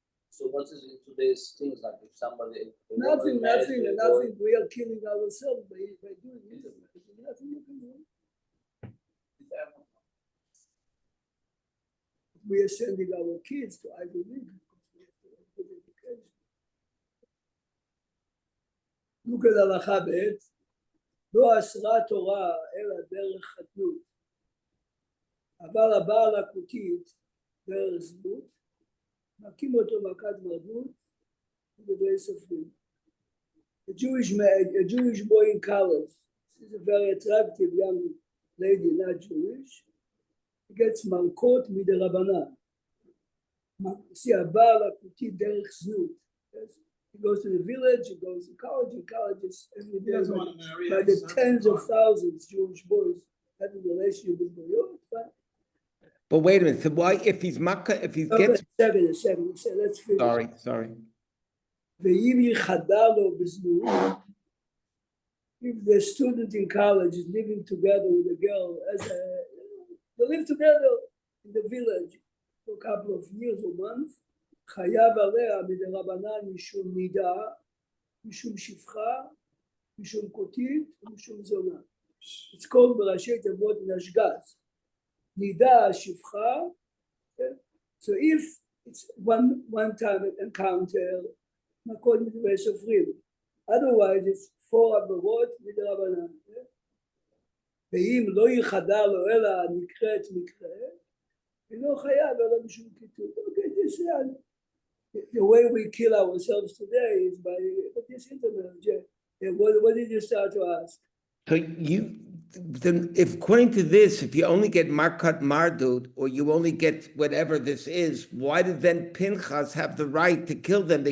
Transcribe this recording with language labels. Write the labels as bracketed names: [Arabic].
[English] So what is in today's things, like if somebody. Nothing. We are killing ourselves by doing intermarriage. Nothing you can do. We are sending our kids to Ivy League because we have to have good education. Look at [Hebrew] הלכה ב' לא אסרה תורה אלא דרך חתנות, אבל הבעל הכותית דרך זנות, מכים אותו מכת מרדות ובדברי סופרים. [English] A Jewish boy in college, she's a very attractive young lady, not Jewish, gets malkot mid'Rabbanan. [Hebrew] See, הבעל הכותית דרך זנות. [English] He goes to the village, he goes to college, and colleges every day. doesn't want to marry. By the tens of thousands, Jewish boys having a relationship with boyot. But wait a minute, so why, if he's Makkah, if he Okay, gets, second, let's finish. sorry. [Hebrew] ואם ייחדה לו בזנות, [English] if the student in college is living together with a girl, they live together in the village for a couple of years or months, [Hebrew] חייב עליה מדרבנן משום נידה, משום שפחה, משום כותית ומשום זונה. [English] It's called בראשי תיבות נשגז. [Hebrew] נידה, שפחה. [English] So if it's one time encounter, [Hebrew] מכות מדברי סופרים. [English] Otherwise it's 4 [Hebrew] עבירות מדרבנן. ואם לא ייחדה לו אלא נקראת מקרה, אינו חייב אלא משום כיתות. [English] Okay, this is the way we kill ourselves today is by this intermarriage. What did you start to ask? So then if according to this, if you only get Markat Mardut, or you only get whatever this is, why did then Pinchas have the right to kill them?